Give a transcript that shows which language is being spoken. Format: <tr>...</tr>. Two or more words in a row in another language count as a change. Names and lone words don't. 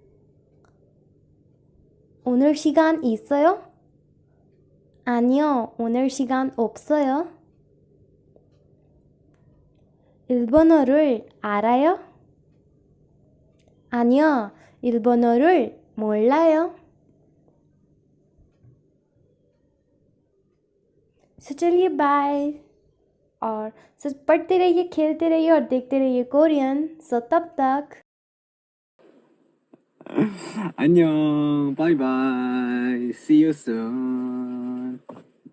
<ko>오늘 시간 있어요? 아니요, 오늘 시간 없어요. 일본어를 알아요? 아니요, 일본어를 몰라요.</ko> <hi>सो चलिए बाय. और सो पढ़ते रहिए, खेलते रहिए और देखते रहिए कोरियन. सो तब तक</hi> <ko>안녕.</ko> <en>Bye bye. See you soon.</en>